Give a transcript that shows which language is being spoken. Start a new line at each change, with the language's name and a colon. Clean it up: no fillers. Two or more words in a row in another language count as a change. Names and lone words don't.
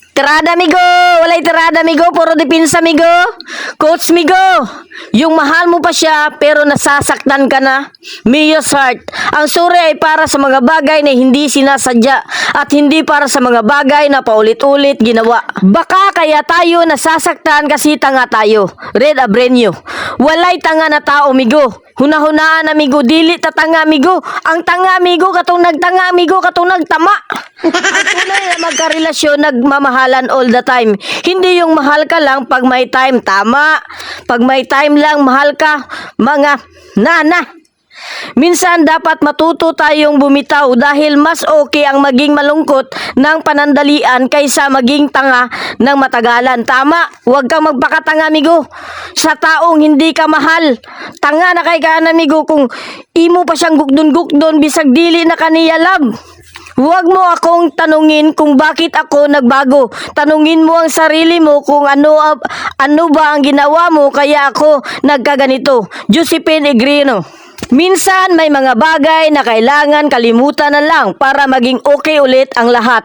Cebuano: tirada, migo. Walay tirada, migo. Puro depensa, migo. Coach, migo.
Filipino: Yung mahal mo pa siya, pero nasasaktan ka na.
English: Mia's heart.
Filipino: Ang sorry ay para sa mga bagay na hindi sinasadya at hindi para sa mga bagay na paulit-ulit ginawa. Baka kaya tayo nasasaktan kasi tanga tayo.
Cebuano: Red Abrenyo. Walay tanga na tao, migo. Hunahunaan, amigo, dili ta tanga, amigo. Ang tanga, amigo, katong nagtanga, amigo, katong nagtama.
Filipino: Ang tunay na magkarelasyon, nagmamahalan
English: all the time.
Filipino: Hindi yung mahal ka lang pag may time, tama. Pag may time lang, mahal ka, mga nana. Minsan dapat matuto tayong bumitaw dahil mas okay ang maging malungkot ng panandalian kaysa maging tanga ng matagalan. Tama, huwag kang magpakatanga, amigo. Sa taong hindi ka mahal,
Cebuano: tanga na kay ka, amigo, kung imo pa siyang gukdon-gukdon bisag dili na kaniya love.
Filipino: Huwag mo akong tanungin kung bakit ako nagbago. Tanungin mo ang sarili mo kung ano ba ang ginawa mo kaya ako nagkaganito. Josephine Egrino. Minsan may mga bagay na kailangan kalimutan na lang para maging okay ulit ang lahat.